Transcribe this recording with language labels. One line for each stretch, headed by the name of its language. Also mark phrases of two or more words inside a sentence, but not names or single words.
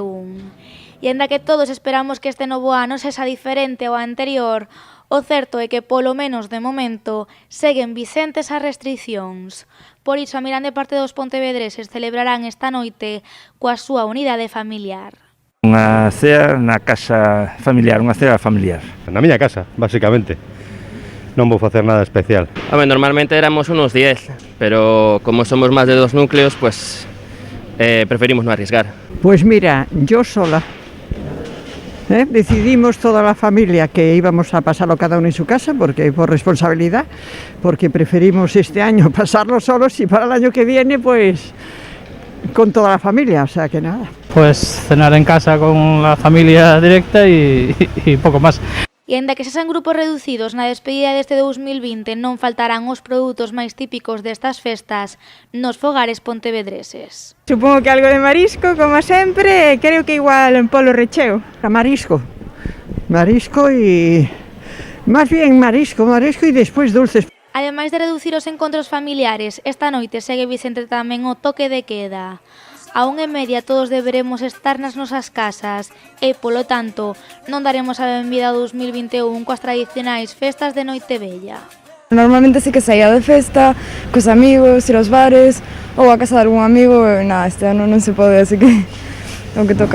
Galician: E aínda que todos esperamos que este novo ano sexa diferente ao anterior, o certo é que, polo menos de momento, seguen vixentes as restricións. Por iso, a mirande parte dos pontevedreses celebrarán esta noite coa súa unidade familiar. Unha cea na casa familiar, unha cea familiar. Na miña casa, basicamente. Non vou facer nada especial.
Spanish: Normalmente éramos unos 10, pero como somos más de 2 núcleos, pues preferimos no arriesgar. Pues mira, yo sola. Decidimos toda la familia que íbamos a pasarlo cada uno en su casa, porque por responsabilidad, porque preferimos este año pasarlo solos y para el año que viene, pues con toda la familia, o sea que nada. Pues cenar en casa con la familia directa y poco más.
Galician: E aínda que sexan grupos reducidos na despedida deste 2020 non faltarán os produtos máis típicos destas festas nos fogares pontevedreses.
Spanish: Supongo que algo de marisco,
Galician: como sempre,
Spanish: creo que igual en
Galician: polo recheo.
Spanish: Marisco y... más bien marisco y después dulces.
Galician: Ademais de reducir os encontros familiares, esta noite segue vixente tamén o toque de queda. A 1:30 todos deberemos estar nas nosas casas e, polo tanto, non daremos a benvida ao 2021 coas tradicionais festas de Noitevella. Normalmente sí que saía de festa, cos amigos, ir aos bares ou a casa de algún amigo, e nada, este ano non se pode, así que é o que toca.